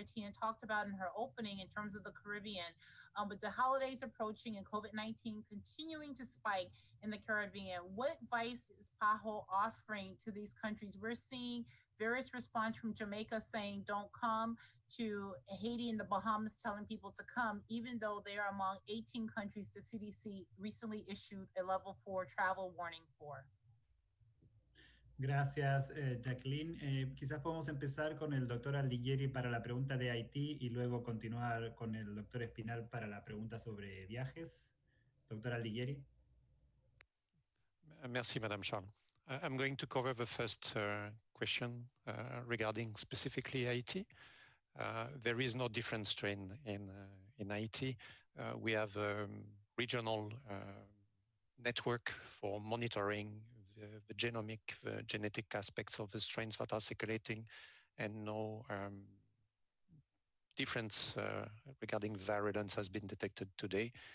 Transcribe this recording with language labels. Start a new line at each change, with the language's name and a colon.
English: Etienne talked about in her opening in terms of the Caribbean. With the holidays approaching and COVID-19 continuing to spike in the Caribbean, what advice is PAHO offering to these countries? We're seeing various response from Jamaica saying don't come, to Haiti and the Bahamas telling people to come, even though they are among 18 countries the CDC recently issued a level 4 travel warning for.
Spanish: Gracias, Jacqueline. Quizás podemos empezar con el doctor Aldiguieri para la pregunta de Haití y luego continuar con el doctor Espinal para la pregunta sobre viajes. Doctor Aldiguieri.
French: Merci, Madame Charles.
English: I'm going to cover the first question regarding specifically Haiti. There is no different strain in Haiti. We have a regional network for monitoring the genomic, the genetic aspects of the strains that are circulating, and no difference regarding virulence has been detected today.